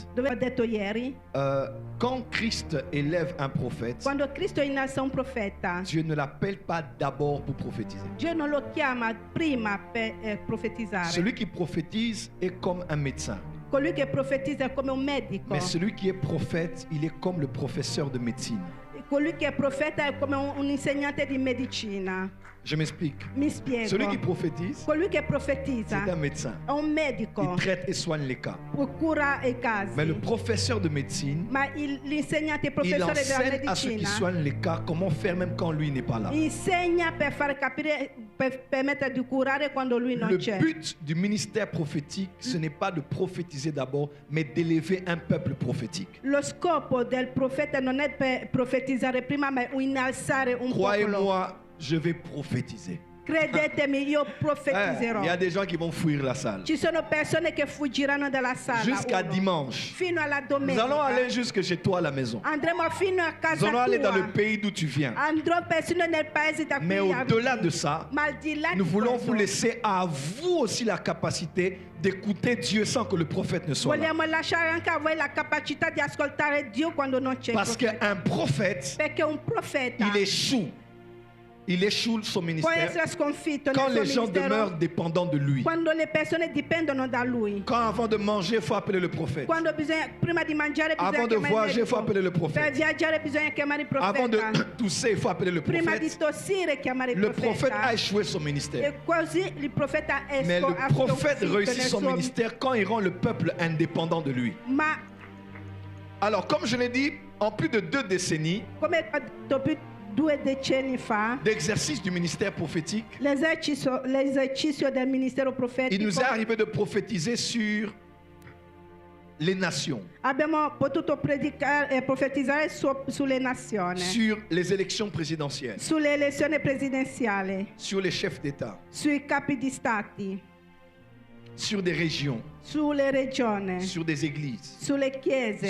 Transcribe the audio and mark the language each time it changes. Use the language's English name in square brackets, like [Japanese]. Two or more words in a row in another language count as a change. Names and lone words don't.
[Italian] dove ho detto ieri, [French] Quand Christ élève un prophète, [Italian] quando Cristo innalza un profeta, [French] Dieu ne l'appelle pas d'abord pour prophétiser. [Italian] Dio non lo chiama prima per profetizzare. [French] Celui qui prophétise est comme un médecin. [Italian] Colui che profetizza è come un medico. [French] Mais celui qui est prophète, il est comme le professeur de médecine. [Italian] Colui che è profeta è come un insegnante di medicina. [French] Je m'explique. [Italian] Mi spiego. [French] Celui qui prophétise, [Italian] Colui che [French] c'est [Italian] profetizza [French] un médecin. [Italian] è un medico, [French] Il traite et soigne les cas. [Italian] cura i casi. [French] Mais le professeur de médecine, [Italian] Ma l'insegnante, il [French] il [Italian] professore della [French] enseigne à ceux qui [Italian] medicina [French] soignent les cas comment faire même quand lui n'est pas là. [Italian] insegna per far capire, per permettere di curare quando lui non [French] Le [Italian] c'è. [French] but du ministère prophétique, ce n'est pas de prophétiser d'abord, mais d'élever un peuple prophétique. [Italian] Lo scopo del profeta non è per profetizzare prima, ma innalzare un popolo. [French] Croyez-moi, je vais prophétiser. [Italian] Credetemi, io profetizzerò. [French] Il y a des gens qui vont fuir la salle. [Italian] Ci sono persone che fuggiranno dalla sala. [French] Jusqu'à [Italian] uno. [French] dimanche. [Italian] Fino alla [French] Nous [Italian] domenica. [French] allons aller jusque chez toi à la maison. [Italian] Andremo fino a [French] Nous [Italian] casa [French] allons aller dans [Italian] tua. [French] le pays d'où tu viens. [Italian] Andrò persino nel paese da [French] Mais [Italian] cui [French] au-delà [Italian] abiti. [French] de ça, [Italian] Ma al di là [French] nous [Italian] di [French] voulons [Italian] questo, [French] vous laisser à vous aussi la capacité d'écouter Dieu sans que le prophète ne soit là. [Italian] vogliamo lasciare anche a voi la capacità di ascoltare Dio quando non c'è. [French] Parce qu'un prophète, [Italian] Perché un profeta [French] il échoue. Il échoue son [Italian] può [French] ministère [Italian] essere sconfitto [French] quand [Italian] nel [French] les [Italian] suo [French] gens demeurent [Italian] ministero [French] dépendants de lui. [Italian] quando le persone dipendono da lui. [French] Quand avant de manger, il faut appeler le prophète. [Italian] Quando bisogna, prima di mangiare bisogna [French] Avant de [Italian] chiamare il [French] voyager, il faut [Italian] medico. [French] appeler le [Italian] Per [French] prophète. [Italian] viaggiare bisogna chiamare il [French] Avant de [Italian] profeta. [French] tousser, il faut appeler le [Italian] Prima di [French] prophète. [Italian] tossire chiamare il [French] Le prophète a [Italian] profeta. [French] échoué son ministère. [Italian] E così il profeta è [French] Mais le [Italian] ha [French] prophète [Italian] sconfitto [French] réussit [Italian] nel [French] son [Italian] suo- [French] ministère quand il rend le peuple indépendant de lui. [Italian] Ma [French] Alors, comme je l'ai dit, en plus de 2 décennies [Italian] come ho detto più 2 decenni fa, [French] d'exercice du ministère prophétique, [Italian] l'esercizio del ministero [French] il [Italian] profetico, [French] nous est arrivé de prophétiser sur les nations, [Italian] abbiamo potuto profetizzare sulle nazioni, [French] sur les élections présidentielles, [Italian] sulle elezioni presidenziali, [French] sur les chefs d'État, [Italian] sui capi di stati, [French] sur des régions, [Italian] sulle regioni, [French] sur des églises, [Italian] sulle chiese,